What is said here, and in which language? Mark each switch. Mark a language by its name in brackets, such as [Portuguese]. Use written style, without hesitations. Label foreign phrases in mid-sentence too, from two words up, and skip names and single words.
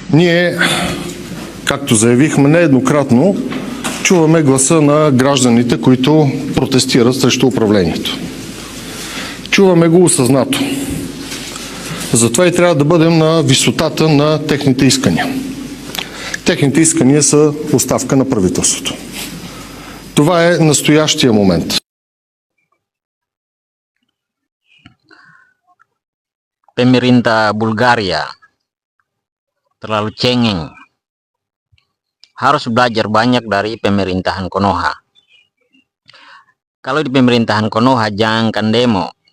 [Bulgarian] Ние, както заявихме нееднократно, чуваме гласа на гражданите, които протестират срещу управлението. Чуваме го осъзнато. Затова и трябва да бъдем на висотата на техните искания. Техните искания са оставка на правителството. Това е настоящия момент. [Indonesian] Pemerintah Bulgaria terlalu cengeng. Harus belajar banyak dari pemerintahan Konoha. Kalau di pemerintahan Konoha jangankan demo.